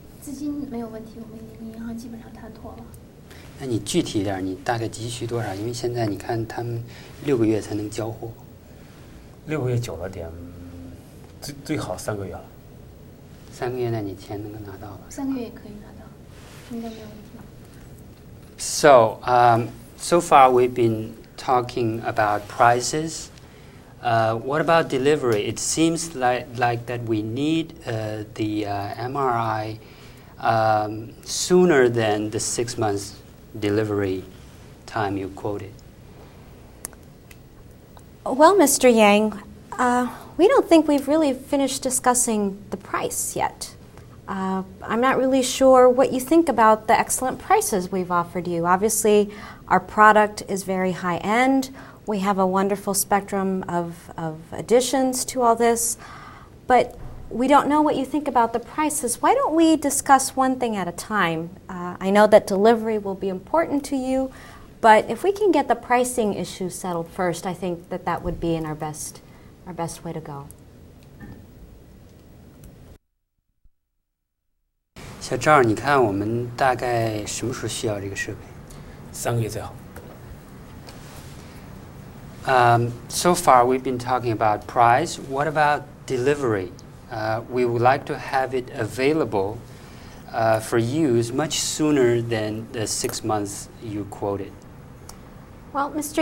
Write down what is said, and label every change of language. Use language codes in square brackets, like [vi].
[zh] 资金没有问题，我们已经跟银行基本上谈妥了。那你具体一点，你大概急需多少？因为现在你看他们6个月才能交货。 6个月久了点，最好3个月了。 3个月，那你钱能够拿到吧 3个月也可以拿到，应该没有问题。 [en] So, so far we've been talking about prices. What about delivery? It seems like that we need the MRI sooner than the 6 months delivery time you quoted. Well, Mr. Yang, we don't think we've really finished discussing the price yet. I'm not really sure what you think about the excellent prices we've offered you. Obviously, our product is very high-end. We have a wonderful spectrum of additions to all this, but we don't know what you think about the prices. Why don't we discuss one thing at a time? I know that delivery will be important to you, but if we can get the pricing issue settled first, I think that would be in our best way to go. [zh] 小赵，你看我们大概什么时候需要这个设备？3个月最好。 [en] So far, we've been talking about price. What about delivery? We would like to have it available for use much sooner than the 6 months you quoted. Well, Mr.